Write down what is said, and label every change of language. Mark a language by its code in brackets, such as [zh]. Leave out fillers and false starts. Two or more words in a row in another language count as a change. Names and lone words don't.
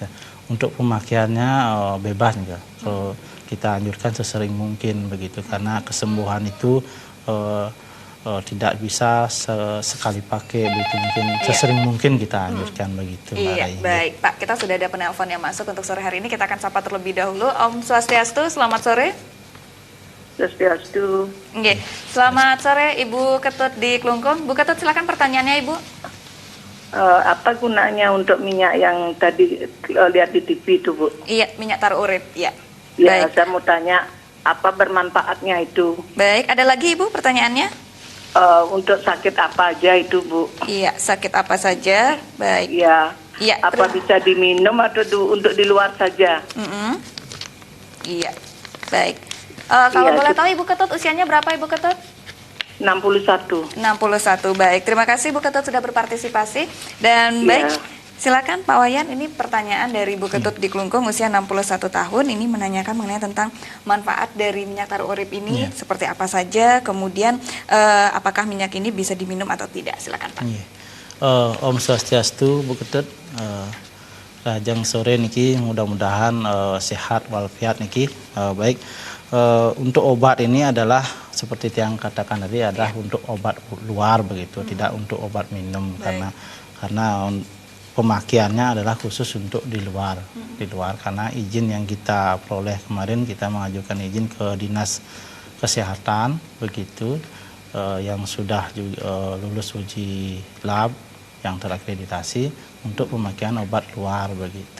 [id] Ya, untuk pemakaiannya bebas juga. Kita anjurkan sesering mungkin begitu karena kesembuhan itu tidak bisa sekali pakai begitu, mungkin sesering mungkin kita anjurkan begitu. Iya, baik Pak, kita sudah ada penelpon yang masuk untuk sore hari ini, kita akan sapa terlebih dahulu. [ban] Om Swastiastu, [id] selamat sore. Swastiastu. Oke, selamat sore Ibu Ketut di Klungkung. Bu Ketut silakan pertanyaannya Ibu. Apa gunanya untuk minyak yang tadi lihat di TV itu Bu? Iya, minyak taru urip, ya. Ya, Baik. saya mau tanya apa bermanfaatnya itu? Baik, ada lagi Ibu pertanyaannya? Untuk sakit apa aja itu Bu? Iya, sakit apa saja? Baik. Ya. Iya. Apa bisa diminum atau untuk di luar saja? Iya, baik. Kalau Iya, boleh tahu Ibu Ketut usianya berapa Ibu Ketut? 61. 61, baik. Terima kasih Bu Ketut sudah berpartisipasi. Dan baik, silakan Pak Wayan, ini pertanyaan dari Bu Ketut di Klungkung usia 61 tahun, ini menanyakan mengenai tentang manfaat dari minyak taru urip ini seperti apa saja, kemudian apakah minyak ini bisa diminum atau tidak, silakan Pak. [ban] Om Swastiastu [id] Bu Ketut, [ban] rajang sore niki [id] mudah-mudahan sehat walafiat niki. Baik, untuk obat ini adalah seperti yang katakan tadi adalah untuk obat luar begitu, tidak untuk obat minum karena pemakaiannya adalah khusus untuk di luar, karena izin yang kita peroleh kemarin, kita mengajukan izin ke Dinas Kesehatan begitu, yang sudah lulus uji lab yang terakreditasi untuk pemakaian obat luar begitu.